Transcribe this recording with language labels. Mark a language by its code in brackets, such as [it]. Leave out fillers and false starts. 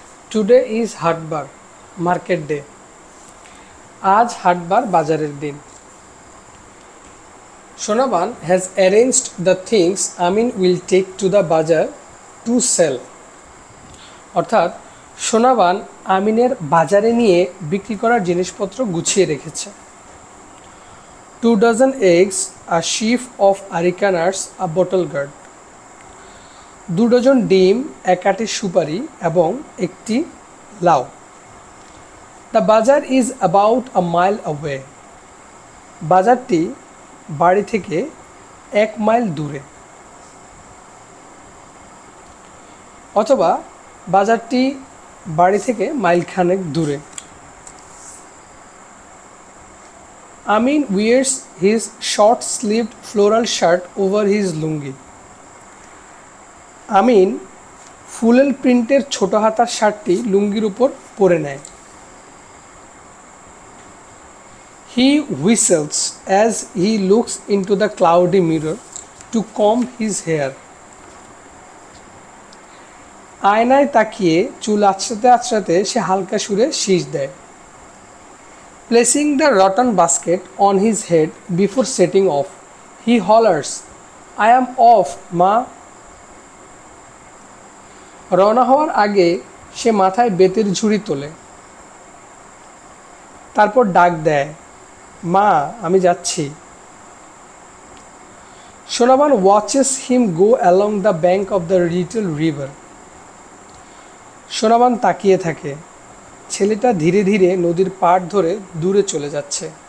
[en] today is হাটবার, market day, [bn] আজ হাটবার বাজারের দিন। [en] Sonaban has arranged the things Amin will take to the bazaar to sell, [bn] অর্থাৎ সোনাবান আমিনের বাজারে নিয়ে বিক্রি করার জিনিসপত্র গুছিয়ে রেখেছে। [en] 2 dozen eggs, a sheaf of arecannuts, a bottle gourd, [bn] 2 dozen ডিম, এক আটি সুপারি এবং একটি লাউ। [en] the bazaar is about a mile away, [bn] বাজারটি বাড়ি থেকে 1 মাইল দূরে, অথবা বাজারটি বাড়ি থেকে মাইলখানেক দূরে। আমিন [en] wears his short-sleeved floral shirt over his [bn] লুঙ্গি, আমিন ফুলেল প্রিন্টের ছোট হাতার শার্টটি লুঙ্গির উপর পরে নেয়। [en] He whistles as he looks into the cloudy mirror to comb his hair, [bn] আয়নায় তাকিয়ে চুল আঁচড়াতে আঁচড়াতে সে হালকা সুরে শীষ দেয়। [en] Placing the rotten basket on his head before setting off, he hollers, I am off, Ma. [bn] রওনা হওয়ার আগে সে মাথায় বেতের ঝুড়ি তোলে, তারপর ডাক দেয়, মা আমি যাচ্ছি। [en] Sonaban watches him go along the bank of the little river, [bn] Sonaban তাকিয়ে থাকে, ছেলেটা ধীরে ধীরে নদীর পাড় ধরে দূরে চলে যাচ্ছে।